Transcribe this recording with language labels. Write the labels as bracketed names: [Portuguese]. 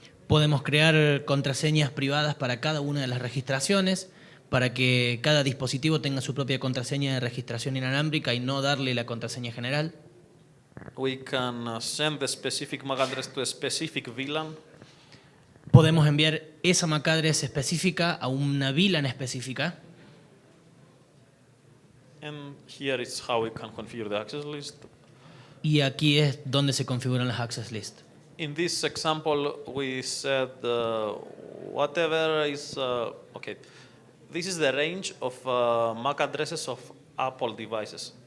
[Spanish] Podemos crear contraseñas privadas para cada una de las registraciones, para que cada dispositivo tenga su propia contraseña de registración inalámbrica y no darle la contraseña general. [English] We can send the specific MAC address to a specific VLAN. [Spanish] Podemos enviar esa MAC address específica a una VLAN específica. [English] And here is how we can configure the access list. [Spanish] Y aquí es donde se configuran las access list. [English] In this example, we said whatever is, okay, this is the range of MAC addresses of Apple devices.